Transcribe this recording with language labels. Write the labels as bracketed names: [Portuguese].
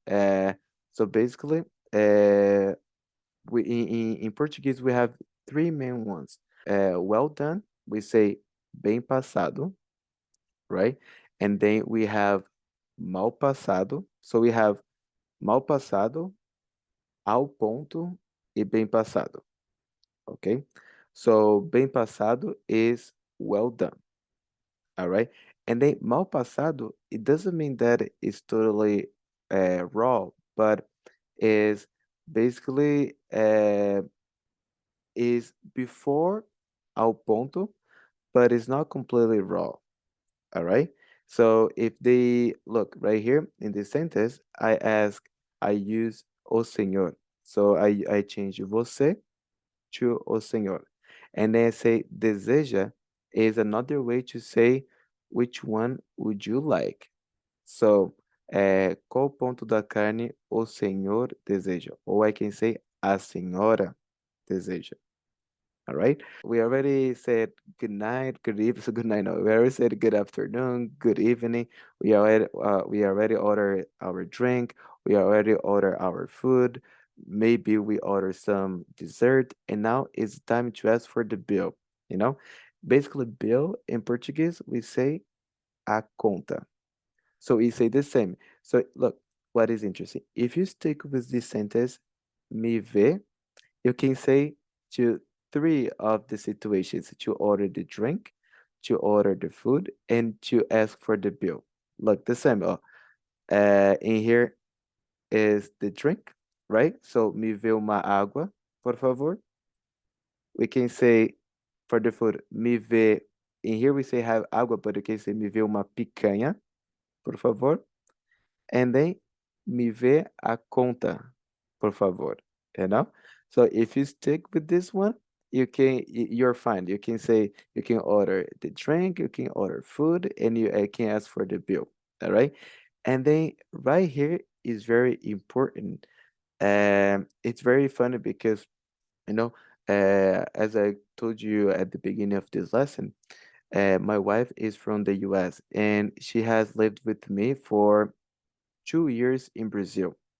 [English] So basically, we in Portuguese we have three main ones. Well done, we say bem passado, right? And then we have mal passado. So we have [Portuguese] mal passado, ao ponto e bem passado. [English] Okay? So bem passado is well done. All right. And then mal passado, it doesn't mean that it's totally raw, but is basically is before ao ponto, but it's not completely raw. All right. So if they look right here in this sentence, I use o senhor. So I change você to o senhor. And then I say deseja is another way to say which one would you like. [Portuguese] So, qual ponto da carne o senhor deseja? [English] Or I can say [Portuguese] a senhora deseja. [English] All right. We already said good night, good evening. So good night. No, we already said good afternoon, good evening. We already ordered our drink. We already ordered our food. Maybe we order some dessert, and now it's time to ask for the bill. You know, basically, bill in Portuguese we say a conta. So we say the same. So look, what is interesting? If you stick with this sentence, me vê, you can say to three of the situations to order the drink, to order the food, and to ask for the bill. Look, the same. In here is the drink, right? [Portuguese] So, me vê uma água, por favor. [English] We can say for the food, me vê. In here we say have água, but you can say [Portuguese] me vê uma picanha, por favor. [English] And then [Portuguese] me vê a conta, por favor. [English] You know? So if you stick with this one, you're fine. You can say you can order the drink, you can order food, and you can ask for the bill. All right. And then right here is very important. It's very funny because you know, as I told you at the beginning of this lesson, my wife is from the US and she has lived with me for 2 years in Brazil.